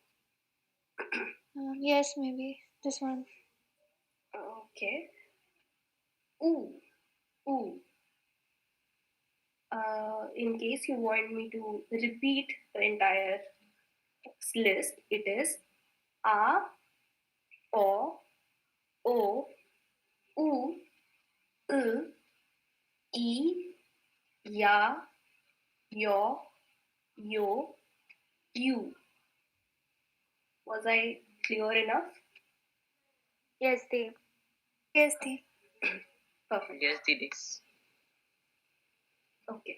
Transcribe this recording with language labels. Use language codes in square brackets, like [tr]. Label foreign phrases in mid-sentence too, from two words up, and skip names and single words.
[en] Yes, maybe this one. Okay. Ooh. In case you want me to repeat the entire list, it is a, o, u, e, ya, yo, you. Was I clear enough? Yes, Dev. Yes, Dev. Perfect. Yes, Didi. Okay.